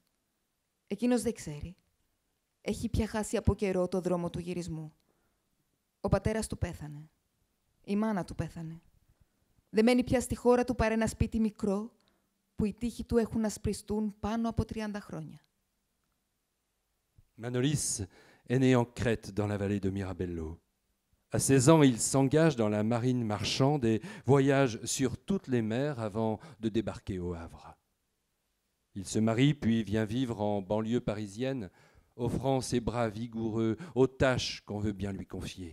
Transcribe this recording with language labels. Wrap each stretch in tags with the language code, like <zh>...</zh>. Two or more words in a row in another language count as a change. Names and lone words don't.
<el>Εκείνος δεν ξέρει. Έχει πια χάσει από καιρό το δρόμο του γυρισμού. Ο πατέρας του πέθανε. Η μάνα του πέθανε. Δεν μένει πια στη χώρα του παρά ένα σπίτι μικρό που οι τοίχοι του έχουν ασπριστούν πάνω από 30 χρόνια.</el> <fr>Manolis est né en Crète, dans la vallée de Mirabello. À 16 ans, il s'engage dans la marine marchande et voyage sur toutes les mers avant de débarquer au Havre. Il se marie puis vient vivre en banlieue parisienne, offrant ses bras vigoureux aux tâches qu'on veut bien lui confier.</fr>